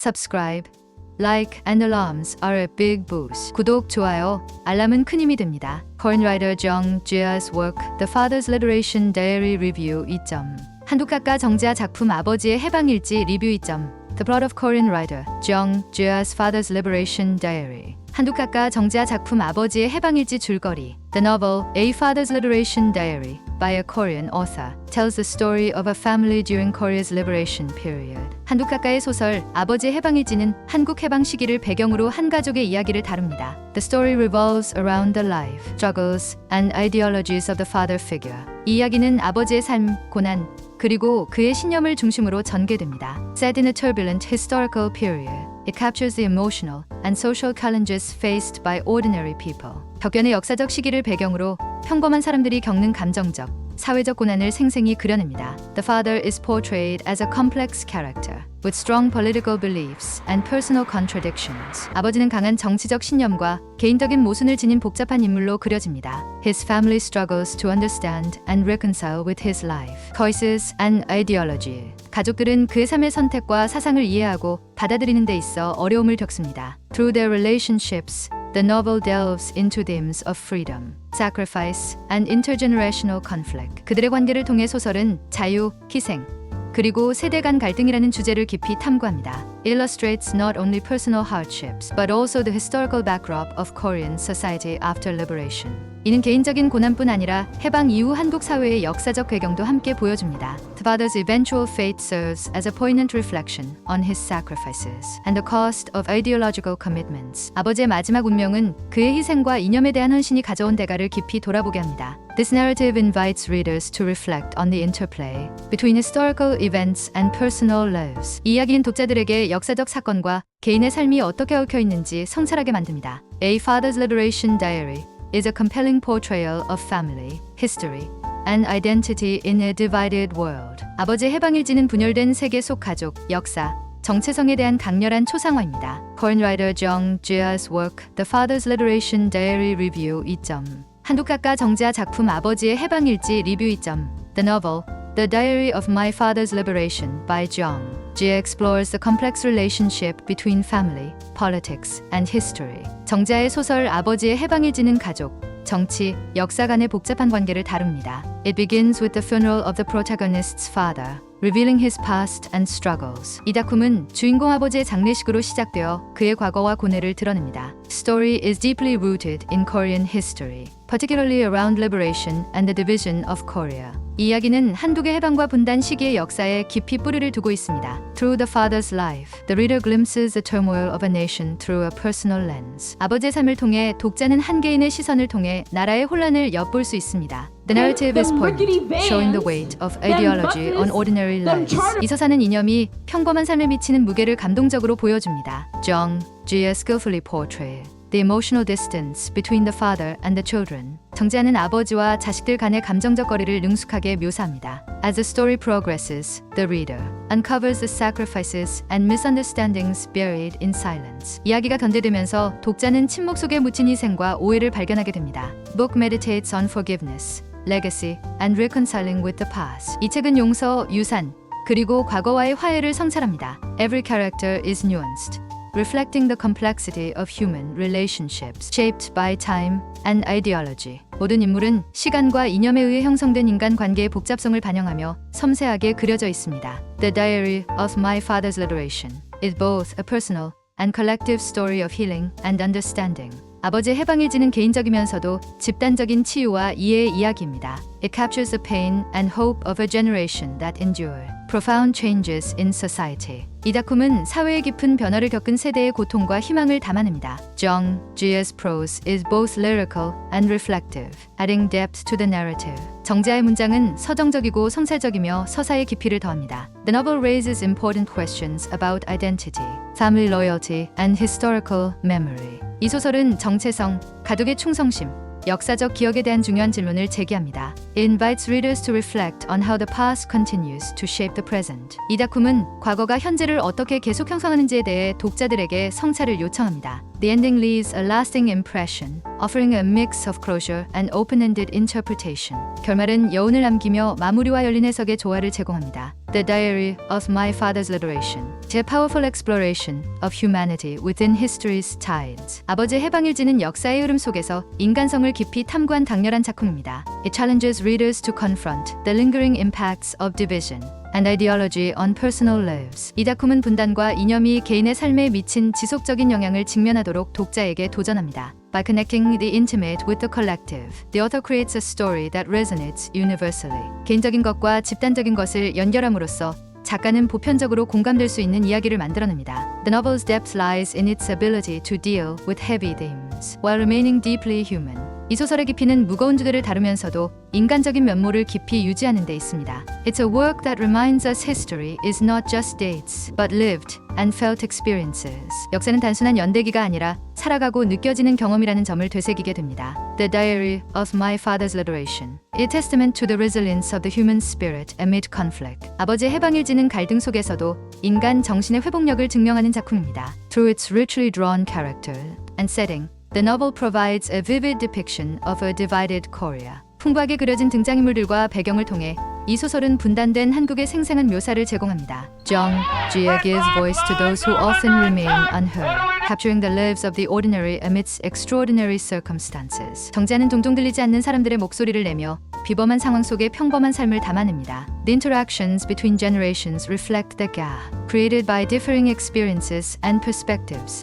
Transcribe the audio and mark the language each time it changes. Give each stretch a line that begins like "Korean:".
English: Subscribe, like, and alarms are a big boost.
Korean: 구독, 좋아요, 알람은 큰 힘이 됩니다.
English: Korean writer Jung Jae's work, The Father's Liberation Diary Review 2점.
Korean: 한국 작가 정자 작품 아버지의 해방일지 리뷰 2점.
English: The plot of Korean writer Jung Jae's Father's Liberation Diary.
Korean: 한국 작가 정자 작품 아버지의 해방일지 줄거리.
English: The novel A Father's Liberation Diary by a Korean author tells the story of a family during Korea's liberation period.
Korean: 한국 작가의 소설 아버지의 해방일지는 한국 해방 시기를 배경으로 한 가족의 이야기를 다룹니다.
English: The story revolves around the life, struggles, and ideologies of the father figure.
Korean: 이 이야기는 아버지의 삶, 고난, 그리고 그의 신념을 중심으로 전개됩니다.
English: Set in a turbulent historical period, it captures the emotional and social challenges faced by ordinary people.
Korean: 격변의 역사적 시기를 배경으로 평범한 사람들이 겪는 감정적, 사회적 고난을 생생히 그려냅니다.
English: The father is portrayed as a complex character with strong political beliefs and personal contradictions.
Korean: 아버지는 강한 정치적 신념과 개인적인 모순을 지닌 복잡한 인물로 그려집니다.
English: His family struggles to understand and reconcile with his life, choices and ideology.
Korean: 가족들은 그의 삶의 선택과 사상을 이해하고 받아들이는 데 있어 어려움을 겪습니다.
English: Through their relationships, the novel delves into themes of freedom, sacrifice, and intergenerational conflict.
Korean: 그들의 관계를 통해 소설은 자유, 희생, 그리고 세대 간 갈등이라는 주제를 깊이 탐구합니다.
English: Illustrates not only personal hardships, but also the historical backdrop of Korean society after liberation.
Korean: 이는 개인적인 고난뿐 아니라 해방 이후 한국 사회의 역사적 배경도 함께 보여줍니다.
English: The father's eventual fate serves as a poignant reflection on his sacrifices and the cost of ideological commitments.
Korean: 아버지의 마지막 운명은 그의 희생과 이념에 대한 헌신이 가져온 대가를 깊이 돌아보게 합니다.
English: This narrative invites readers to reflect on the interplay between historical events and personal lives.
Korean: 이 이야기는 독자들에게 역사적 사건과 개인의 삶이 어떻게 얽혀 있는지 성찰하게 만듭니다.
English: A Father's Liberation Diary is a compelling portrayal of family, history, and identity in a divided world.
Korean: 아버지의 해방일지는 분열된 세계 속 가족, 역사, 정체성에 대한 강렬한 초상화입니다.
English: Korean writer Jung Jae's work, The Father's Liberation Diary Review 2점.
Korean: 한국 작가 정자 작품 아버지의 해방일지 리뷰 2점.
English: The novel, The Diary of My Father's Liberation by Jung Jae explores the complex relationship between family, politics, and history.
Korean: 정자의 소설 아버지의 해방일지는 가족, 정치, 역사 간의 복잡한 관계를 다룹니다.
English: It begins with the funeral of the protagonist's father, revealing his past and struggles.
Korean: 이 작품은 주인공 아버지의 장례식으로 시작되어 그의 과거와 고뇌를 드러냅니다.
English: Story is deeply rooted in Korean history, particularly around liberation and the division of Korea.
Korean: 이 이야기는 한국의 해방과 분단 시기의 역사에 깊이 뿌리를 두고 있습니다.
English: Through the father's life, the reader glimpses the turmoil of a nation through a personal lens.
Korean: 아버지의 삶을 통해 독자는 한 개인의 시선을 통해 나라의 혼란을 엿볼 수 있습니다.
English: The narrative is poignant, showing the weight of ideology on ordinary lives.
Korean: 이 서사는 이념이 평범한 삶에 미치는 무게를 감동적으로 보여줍니다.
English: Jung Jae skillfully portrayed the emotional distance between the father and the children.
Korean: 정자는 아버지와 자식들 간의 감정적 거리를 능숙하게 묘사합니다.
English: As the story progresses, the reader uncovers the sacrifices and misunderstandings buried in silence.
Korean: 이야기가 전개되면서 독자는 침묵 속에 묻힌 희생과 오해를 발견하게 됩니다.
English: Book meditates on forgiveness, legacy, and reconciling with the past.
Korean: 이 책은 용서, 유산, 그리고 과거와의 화해를 성찰합니다.
English: Every character is nuanced, reflecting the complexity of human relationships shaped by time and ideology.
Korean: 모든 인물은 시간과 이념에 의해 형성된 인간 관계의 복잡성을 반영하며 섬세하게 그려져 있습니다.
English: The Diary of My Father's Liberation is both a personal and collective story of healing and understanding.
Korean: 아버지의 해방일지는 개인적이면서도 집단적인 치유와 이해의 이야기입니다.
English: It captures the pain and hope of a generation that endured profound changes in society.
Korean: 이 작품은 사회의 깊은 변화를 겪은 세대의 고통과 희망을 담아냅니다.
English: Jung Jae's prose is both lyrical and reflective, adding depth to the narrative.
Korean: 정자의 문장은 서정적이고 성찰적이며 서사의 깊이를 더합니다.
English: The novel raises important questions about identity, family loyalty, and historical memory.
Korean: 이 소설은 정체성, 가족의 충성심, 역사적 기억에 대한 중요한 질문을 제기합니다.
English: It invites readers to reflect on how the past continues to shape the present.
Korean: 이 작품은 과거가 현재를 어떻게 계속 형성하는지에 대해 독자들에게 성찰을 요청합니다.
English: The ending leaves a lasting impression, offering a mix of closure and open-ended interpretation.
Korean: 결말은 여운을 남기며 마무리와 열린 해석의 조화를 제공합니다.
English: The Diary of My Father's Liberation. A powerful exploration of humanity within history's tides.
Korean: 아버지의 해방일지는 역사의 흐름 속에서 인간성을 깊이 탐구한 강렬한 작품입니다.
English: It challenges readers to confront the lingering impacts of division and ideology on personal lives.
Korean: 이 작품은 분단과 이념이 개인의 삶에 미친 지속적인 영향을 직면하도록 독자에게 도전합니다.
English: By connecting the intimate with the collective, the author creates a story that resonates universally.
Korean: 개인적인 것과 집단적인 것을 연결함으로써 작가는 보편적으로 공감될 수 있는 이야기를 만들어냅니다.
English: The novel's depth lies in its ability to deal with heavy themes, while remaining deeply human.
Korean: 이 소설의 깊이는 무거운 주제를 다루면서도 인간적인 면모를 깊이 유지하는 데 있습니다.
English: It's a work that reminds us history is not just dates, but lived and felt experiences.
Korean: 역사는 단순한 연대기가 아니라 살아가고 느껴지는 경험이라는 점을 되새기게 됩니다.
English: The Diary of My Father's Liberation. A testament to the resilience of the human spirit amid conflict.
Korean: 아버지의 해방일지는 갈등 속에서도 인간 정신의 회복력을 증명하는 작품입니다.
English: Through its richly drawn character and setting, The novel provides a vivid depiction of a divided Korea.
Korean: 풍부하게 그려진 등장인물들과 배경을 통해 이 소설은 분단된 한국의 생생한 묘사를 제공합니다.
English: Jung Jia gives voice to those who often remain unheard, capturing the lives of the ordinary amidst extraordinary circumstances.
Korean: 정자는 종종 들리지 않는 사람들의 목소리를 내며 비범한 상황 속에 평범한 삶을 담아냅니다.
English: The interactions between generations reflect the gap created by differing experiences and perspectives.